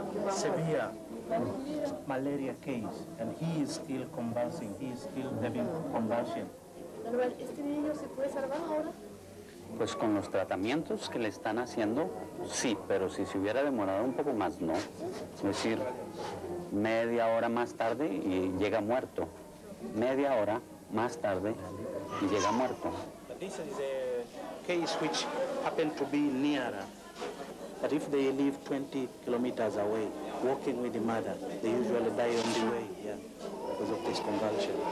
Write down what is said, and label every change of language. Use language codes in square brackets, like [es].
[en] Severe malaria case, and he is still convulsing, he is still having convulsion. [es] ¿Este niño se puede salvar ahora? Pues con los tratamientos que le están haciendo, sí, pero si se hubiera demorado un poco más, no. Es decir, media hora más tarde y llega muerto. Media hora más tarde y llega muerto. [en] This is a case which happened to be nearer. But if they live 20 kilometers away, walking with the mother, they usually die on the way, yeah, because of this convulsion.